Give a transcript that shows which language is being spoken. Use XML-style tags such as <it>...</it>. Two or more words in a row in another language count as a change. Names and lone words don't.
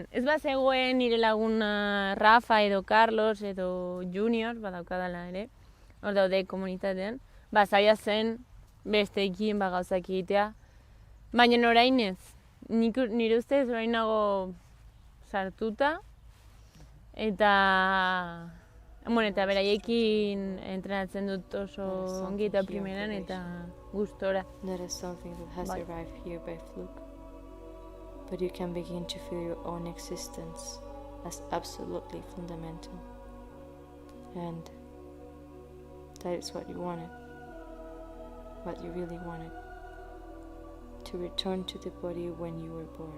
<eu>Ez zegoen nire laguna Rafa edo Carlos edo Junior, badaukadala ere, hor daude komunitatean, zaila zen besteekin gauzak egitea. Baina orain ez, nire ustez orain nago sartuta, eta beraiekin entrenatzen dut oso ongi eta primeran eta gustora.</eu> <en>That is something that has arrived here by fluke. But you can begin to feel your own existence as absolutely fundamental. And that is what you wanted, what you really wanted, to return to the body when you were born.</en>